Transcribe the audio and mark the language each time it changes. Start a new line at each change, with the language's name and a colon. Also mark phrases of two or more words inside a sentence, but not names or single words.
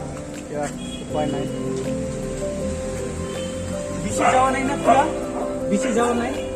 Assamese: এতিয়া উপায় নাই। বেছি যাওয়া নাই না, তোরা বেশি যাওয়া নাই।